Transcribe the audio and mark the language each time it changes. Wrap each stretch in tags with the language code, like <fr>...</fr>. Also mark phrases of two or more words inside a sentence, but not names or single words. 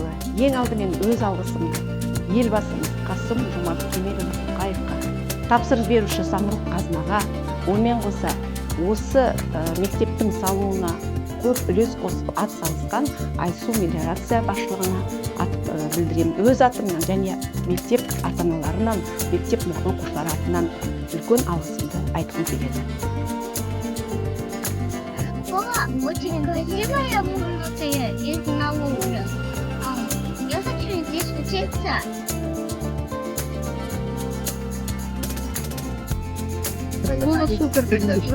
<kk>Ең алдымен өз алғысымды елбасымыз Қасым-Жомарт Кемелұлы тапсырыс беруші Самұрық-Қазынаға, онымен қоса осы мектептің салуына көп үлес қосып ат салысқан Айсу мелиорация басшылығына білдіремін. Өз атымнан және мектеп ата-аналарынан, мектеп оқушылары атынан үлкен алғысымды айтқым келеді.</kk> <ru>Очень красивая улица из Налужа. Я хочу здесь учиться. Было супер, конечно.</ru>